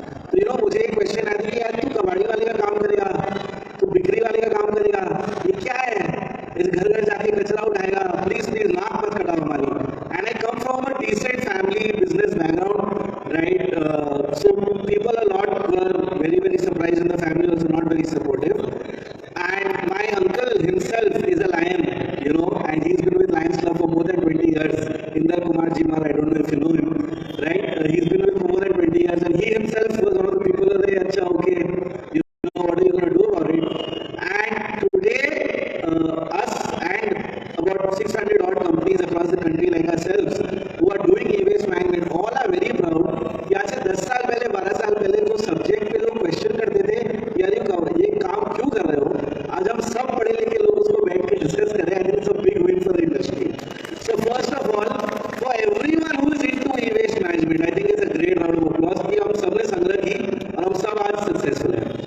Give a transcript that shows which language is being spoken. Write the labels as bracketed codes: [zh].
[hi] तो [en] you know [hi] मुझे एक क्वेश्चन आती है यार, तू कबाड़ी वाले का काम करेगा, तू बिक्री वाले का काम करेगा, ये क्या है? इस घर घर जाके कचरा उठाएगा, प्लीज प्लीज नाक मत कटाओ हमारी. [en] And I come from a decent family business background, right? So people a lot were very very surprised, and the family was not very supportive. And my uncle himself is a lion, you know, and he's been with Lions Club for more than 20 years. Inder Kumar Jimar, I don't know if you know him, right? He's been with for more than 20 years, and he himself was one of the people who said, "Acha, okay, you know, what are you going to do about it?" And today, us and about 600 odd companies across the country like ourselves who are doing e-waste management, all are very proud [hi] कि आज से 10 साल पहले, 12 साल पहले जो subject पे लोग क्वेश्चन करते थे, यार ये काम क्यों कर रहे हो, आज हम सब पढ़े लिखे लोग उसको बैठ के डिस्कस कर रहे हैं. [en] It's a big win for the industry. So first of all, for everyone who is into e-waste management, I think it's a great round of applause [hi] कि हम सबने संग्रह की और हम सब आज सक्सेसफुल हैं.